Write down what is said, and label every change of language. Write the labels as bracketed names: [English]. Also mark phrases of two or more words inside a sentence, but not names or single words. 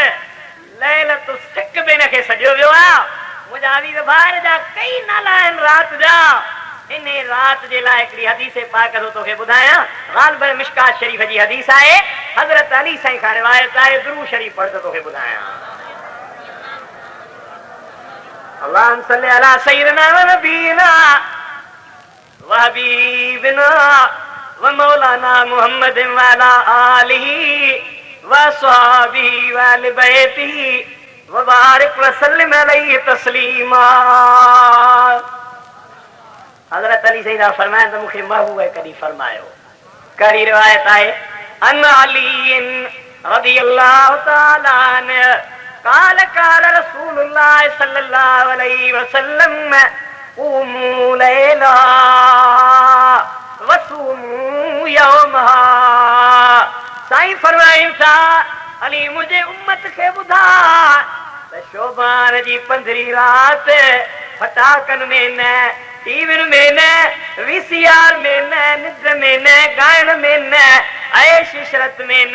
[Sindhi] लैलतुल सिक बि हिनखे सॾियो वियो आहे। मुंहिंजा वीर भाउर जा कई नाला आहिनि राति जा। इन रात जे लाइ हिकिड़ी हदीस पाक थो तोखे ॿुधायां। ग़ालिबन मिशकात शरीफ़ जी हदीस आहे, हज़रत अली साईं खां रिवायत आहे। दुरूद शरीफ़ पढ़ त तोखे ॿुधायां। [Arabic] اللهم صل على سيدنا ونبينا وحبيبنا ومولانا محمد وعلى آله وأصحابه وأهل بيته وبارك وسلم عليه تسليما. [Sindhi] हज़रत अली सईदा फरमाइनि त मूंखे महबूब कॾहिं फरमायो। कहिड़ी रिवायत आहे, [Arabic] عن علي رضي الله تعالى عنه قال قال رسول الله صلى الله عليه وسلم قوموا ليلها وصوموا يومها. [Sindhi] साईं फरमाइनि था, अली मुंहिंजे उम्मत खे ॿुधा त शोभान जी 15 राति फटाकनि में न, टीवियुनि में न, वीसीआर में न, निद्र में न, ॻाइण में न, ऐश इशरत में न।